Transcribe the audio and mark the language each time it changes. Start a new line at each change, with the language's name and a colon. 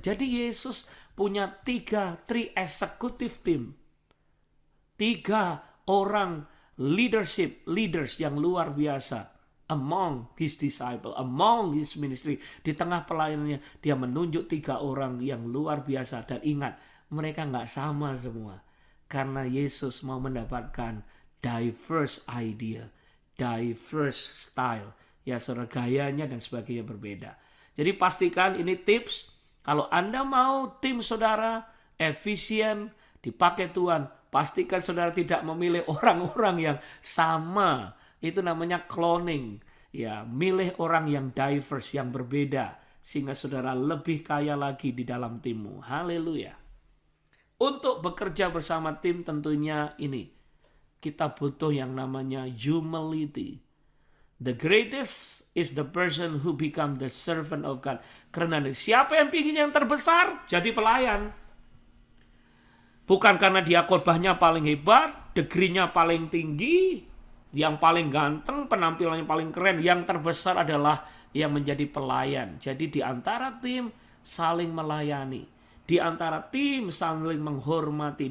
Indonesian: Jadi Yesus punya 3 executive team, 3 orang leaders yang luar biasa
English: among his disciple, among his ministry.
Indonesian: Di tengah pelayanannya dia menunjuk 3 orang yang luar biasa. Dan ingat, mereka nggak sama semua. Karena Yesus mau mendapatkan
English: diverse idea, diverse style.
Indonesian: Ya saudara, gayanya dan sebagainya berbeda. Jadi pastikan ini tips. Kalau Anda mau tim saudara efisien, dipakai Tuhan, pastikan saudara tidak memilih orang-orang yang sama. Itu namanya cloning. Ya, milih orang yang diverse, yang berbeda. Sehingga saudara lebih kaya lagi di dalam timmu. Haleluya. Untuk bekerja bersama tim tentunya ini. Kita butuh yang namanya humility.
English: The greatest is the person who become the servant of God.
Indonesian: Karena siapa yang ingin yang terbesar? Jadi pelayan. Bukan karena dia khotbahnya paling hebat, degree-nya paling tinggi, yang paling ganteng, penampilannya paling keren. Yang terbesar adalah yang menjadi pelayan. Jadi di antara tim saling melayani. Di antara tim saling menghormati.